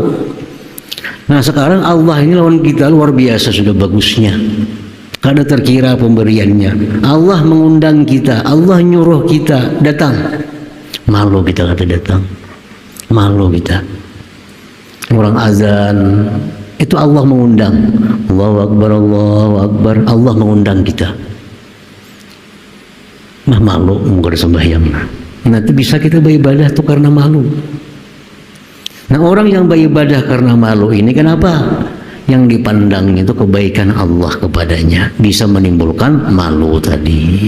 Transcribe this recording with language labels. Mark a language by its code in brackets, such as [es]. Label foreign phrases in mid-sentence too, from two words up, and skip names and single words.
[bjn] Nah sekarang Allah ini lawan kita luar biasa sudah bagusnya, kada terkira pemberiannya. Allah mengundang kita, Allah nyuruh kita datang, malu kita kada datang, malu kita. [id] Orang azan itu Allah mengundang, [ar] Allahu Akbar, Allahu Akbar, [id] Allah mengundang kita. Nah malu mungkin sembahyang. Nanti bisa kita beribadah tuh karena malu. Nah orang yang beribadah karena malu ini kenapa? Yang dipandang itu kebaikan Allah kepadanya, bisa menimbulkan malu tadi.